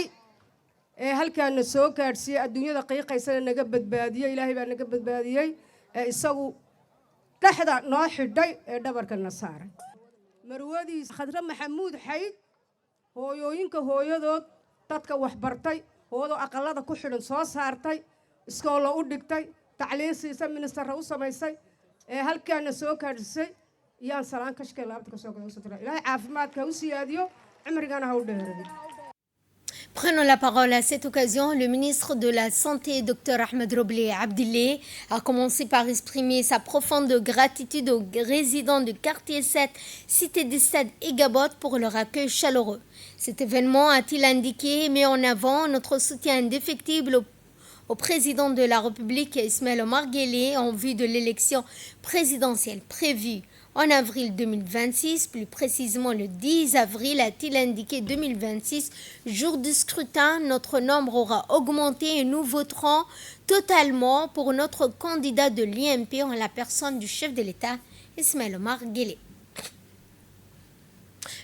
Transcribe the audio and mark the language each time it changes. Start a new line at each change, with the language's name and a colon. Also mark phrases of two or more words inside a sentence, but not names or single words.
Somali: ee halkaana soo gaadhsiiyey adduunyada qiiqaysana naga badbaadiyey ilaahay baa naga badbaadiyey ee isagu dhexda noo xidhay ee dhabarkana saaray marwadiisa khadra maxamuud xayd hooyooyinka hooyadood dadka waxbartay hoodo aqalada ku xidhan soo saartay iskoola u dhigtay tacliin siisa ministarra u samaysay ee halkaana soo gaadhisay iyaan salaan kashkee laabta ka soo gaadhsatay ilaahay caafimaadka u siyaadiyo cimrigana ha u dheereeyo.
French: Prenons la parole à cette occasion. Le ministre de la Santé, Dr Ahmed Roblé Abdilé, a commencé par exprimer sa profonde gratitude aux résidents du quartier 7, cité du Stade et Gabot, pour leur accueil chaleureux. Cet événement, a-t-il indiqué, met en avant notre soutien indéfectible au président de la République, Ismaël Omar Guelleh, en vue de l'élection présidentielle prévue en avril 2026, plus précisément le 10 avril, a-t-il indiqué 2026, jour du scrutin, notre nombre aura augmenté et nous voterons totalement pour notre candidat de l'UMP en la personne du chef de l'État, Ismaël Omar Guelleh.